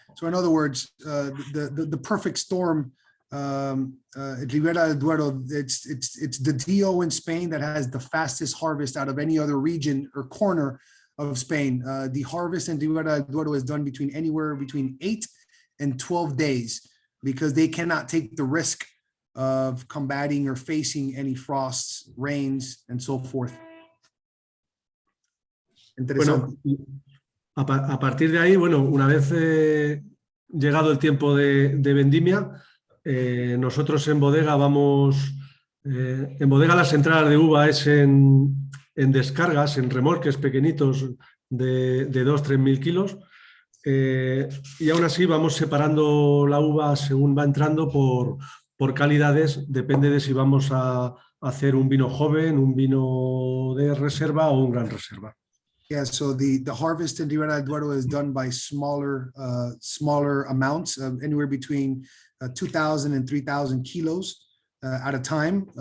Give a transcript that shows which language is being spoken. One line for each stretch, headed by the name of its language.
English: So in other words, the perfect storm, Ribera del Duero, it's the DO in Spain that has the fastest harvest out of any other region or corner of Spain. The harvest in Ribera del Duero is done anywhere between 8 and 12 days because they cannot take the risk of combating or facing any frosts, rains, and so forth.
Spanish: Bueno, a partir de ahí, bueno, una vez llegado el tiempo de vendimia, nosotros en bodega en bodega las entradas de uva es en descargas, en remolques pequeñitos de 2-3 mil kilos, y aún así vamos separando la uva según va entrando por calidades, depende de si vamos a hacer un vino joven, un vino de reserva o un gran reserva.
English: Yeah, so the harvest in Ribera del Duero is done by smaller amounts, anywhere between 2,000 and 3,000 kilos at a time.